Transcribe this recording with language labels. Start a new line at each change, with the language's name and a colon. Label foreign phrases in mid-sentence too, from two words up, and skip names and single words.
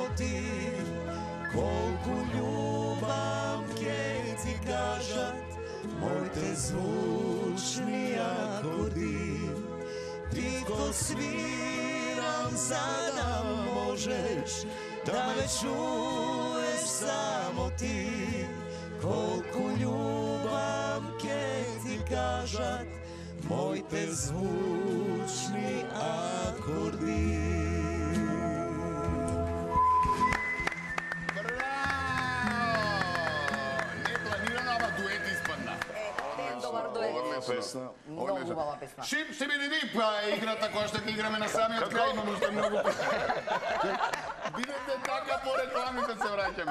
Macedonian: ti, kolku ljubav ke ti kažat, moj te zvučni akordi, tiho sviram sada možeš, da me čuješ samo ti, kolku ljubav ke ti kažat, moj te zvučni akordi. Pesna. Много хубава песна. Шип, ще биде дип, играта која ще играме на самиот крај, имам уште многу песни. Бидете така по рекламите се враќаме.